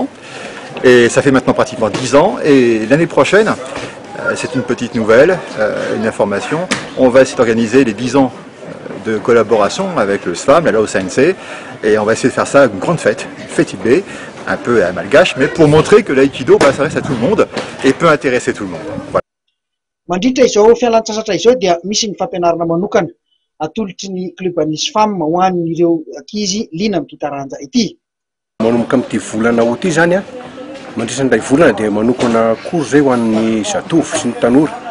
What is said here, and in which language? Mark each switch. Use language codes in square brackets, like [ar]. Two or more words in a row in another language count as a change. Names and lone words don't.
[fr] Et ça fait maintenant pratiquement 10 ans. Et l'année prochaine, c'est une petite nouvelle, une information, on va essayer d'organiser les 10 ans de collaboration avec le SFAM, la Lao Sensei. Et on va essayer de faire ça une grande fête, une fête un peu à malgache, mais pour montrer que l'aïkido s'adresse à tout le monde et peut intéresser tout le monde. Voilà. [mg] Mandritra izao fialan-tsasatra izao dia misy ny fampianarana manokana atolotry ny club Nisy Femme ho an'ireo ankizy liana amin'ity taranja ity. Manomboka amin'ity volana ho ity zany a, mandrisan'ilay volana dia manokana cours zay ho an'ny zatovo sy ny tanora.